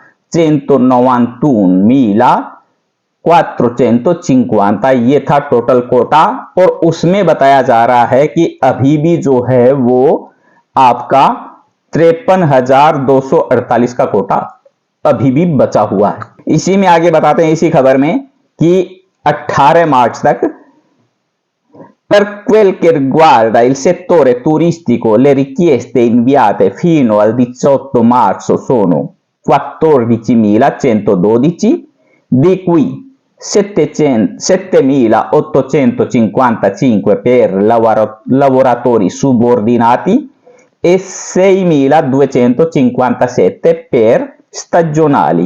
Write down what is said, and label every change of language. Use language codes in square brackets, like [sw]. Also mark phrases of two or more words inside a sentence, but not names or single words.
[hi] 191.450 ये था टोटल कोटा और उसमें बताया जा रहा है कि अभी भी जो है वो आपका 53,248 का कोटा अभी भी बचा हुआ है। इसी में आगे बताते हैं, इसी खबर में, कि 18 मार्च तक [it] per quel che riguarda il settore turistico le richieste inviate fino al 18 marzo sono 14.112, di cui 7.855 per lavoratori subordinati e 6.257 per stagionali.